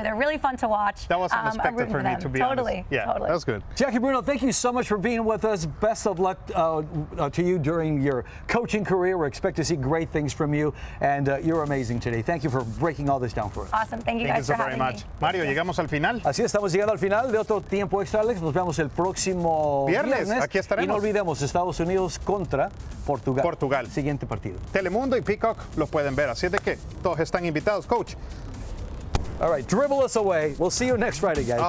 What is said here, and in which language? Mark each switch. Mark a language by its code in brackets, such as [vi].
[en] They're really fun to watch. That was unexpected for me, to be honest. Yeah, totally. That's good. Jackie Bruno, thank you so much for being with us. Best of luck to you during your coaching career. We expect to see great things from you. And you're amazing today. Thank you for breaking all this down for us. Awesome. Thank you guys for having me. [es] Mario, llegamos al final. Así estamos llegando al final de otro Tiempo Extra, Alex. Nos vemos el próximo viernes. Aquí estaremos. Y no olvidemos, Estados Unidos contra Portugal. Siguiente partido. Telemundo y Peacock lo pueden ver. Así es de que todos están invitados, coach. [en] All right, dribble us away. We'll see you next Friday, guys.